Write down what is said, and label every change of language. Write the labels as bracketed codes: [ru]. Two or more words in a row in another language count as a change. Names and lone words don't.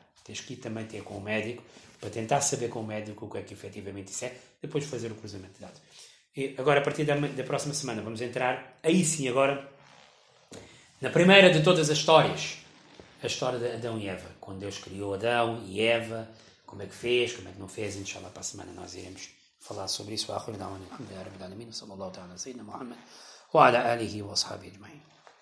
[pt] Tens que ir também ter com o médico, para tentar saber com o médico o que é que efetivamente isso é, depois fazer o cruzamento de dados. E agora, a partir da próxima semana, vamos entrar, aí sim agora, na primeira de todas as histórias, a história de Adão e Eva. Quando Deus criou Adão e Eva, como é que fez, como é que não fez, inshallah, para a semana nós iremos falar sobre isso. [ar] وآخر دعوانا الحمد لله رب العالمين، صلى الله تعالى سيدنا محمد وعلى آله وأصحابه أجمعين.